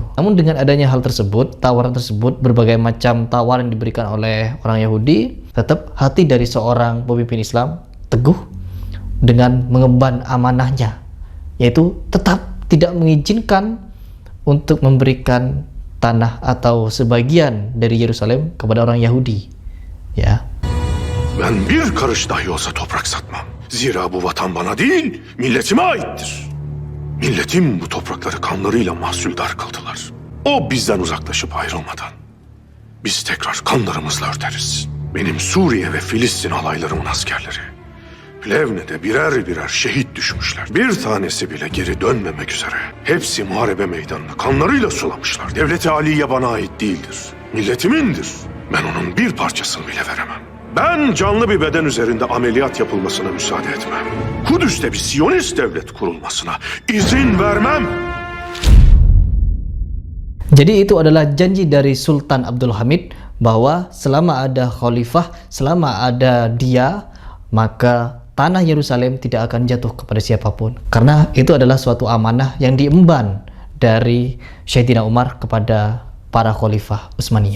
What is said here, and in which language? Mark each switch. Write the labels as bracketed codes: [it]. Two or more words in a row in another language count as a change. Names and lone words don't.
[id] Namun dengan adanya hal tersebut, tawaran tersebut, berbagai macam tawaran diberikan oleh orang Yahudi, tetap hati dari seorang pemimpin Islam teguh dengan mengemban amanahnya, yaitu tetap tidak mengizinkan untuk memberikan tanah atau sebagian dari Yerusalem kepada orang Yahudi. Ya. [tr] Ben bir karış dahi olsa toprak satmam. Zira bu vatan bana değil, milletime aittir. Milletim bu toprakları kanlarıyla mahsuldar kıldılar. O bizden uzaklaşıp ayrılmadan biz tekrar kanlarımızla örteriz. Benim Suriye ve Filistin alaylarımın askerleri Plevne'de birer birer şehit düşmüşler. Bir tanesi bile geri dönmemek üzere. Hepsi muharebe meydanını kanlarıyla sulamışlar. Devlet-i Aliye bana ait değildir. Milletimindir. Ben onun bir parçasını bile veremem. Ben canlı bir beden üzerinde ameliyat yapılmasına müsaade etmem. Kudüs'te bir Siyonist devlet kurulmasına izin vermem. [id] Jadi itu adalah janji dari Sultan Abdulhamid bahwa selama ada khalifah, selama ada dia, maka tanah Yerusalem tidak akan jatuh kepada siapapun. Karena itu adalah suatu amanah yang diemban dari Sayyidina Umar kepada para khalifah Utsmaniyah.